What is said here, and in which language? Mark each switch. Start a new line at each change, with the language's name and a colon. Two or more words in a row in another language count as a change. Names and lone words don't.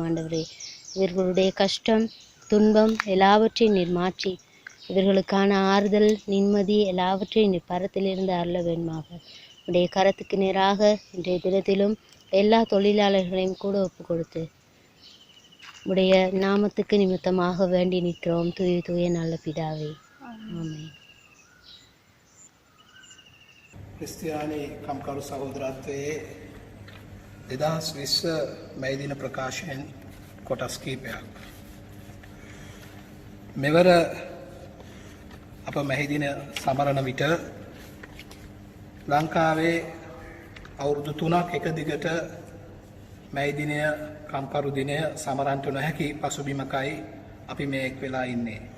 Tamil: ஆண்டவரே, இவர்களுடைய கஷ்டம், துன்பம் எல்லாவற்றையும் நீர் மாற்றி இவர்களுக்கான ஆறுதல், நிம்மதி எல்லாவற்றையும் நீர் பரத்திலிருந்து அருள வேண்டுமாக உடைய கரத்துக்கு நேராக இன்றைய தினத்திலும் எல்லா தொழிலாளர்களையும் கூட ஒப்பு கொடுத்து உடைய நாமத்துக்கு நிமித்தமாக வேண்டி நிற்கிறோம். தூய தூய நல்ல பிதாவே, ஆமென்.
Sinhala: ක්‍රිස්තියානි කම්කරු සහෝදරත්වයේ 2020 මැයි දින ප්‍රකාශයෙන් කොටස් කීපයක්. මෙවර අප මැයි දින සමරන විට ලංකාවේ අවුරුදු 3ක් එක දිගට මැයි දිනය කම්කරු දිනය සමරන්නට නොහැකි පසුබිමකයි අපි මේ එක් වෙලා ඉන්නේ.